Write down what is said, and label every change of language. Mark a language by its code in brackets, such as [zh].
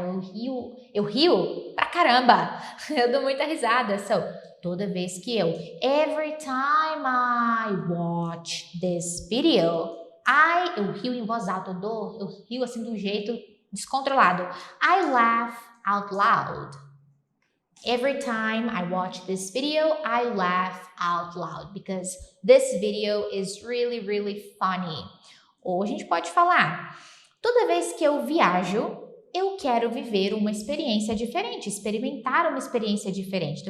[pt] Eu rio pra caramba. Eu dou muita risada. So, toda vez que [en] every time I watch this video, [pt] eu rio em voz alta, eu rio assim de um jeito descontrolado. [en] I laugh out loud. Every time I watch this video, I laugh out loud because this video is really, really funny. [pt] Ou a gente pode falar, toda vez que eu viajo, eu quero viver uma experiência diferente, experimentar uma experiência diferente.